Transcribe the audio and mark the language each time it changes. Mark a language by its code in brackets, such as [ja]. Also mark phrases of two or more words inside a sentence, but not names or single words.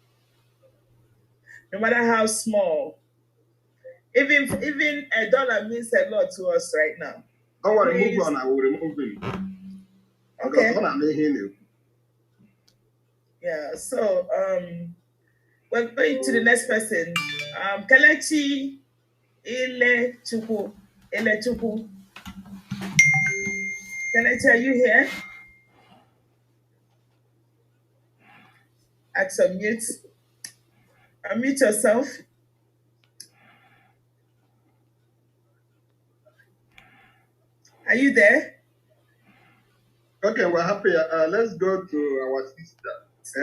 [en] No matter how small. Even $1 means a lot to us right now. Don't worry, move on. I will remove him. Okay. Yeah, so we're going to the next person. Kalechi Ilechukwu. Kalechi, are you here? At some mute. Unmute yourself. Are you there? Okay, we're happy. Let's go to our sister.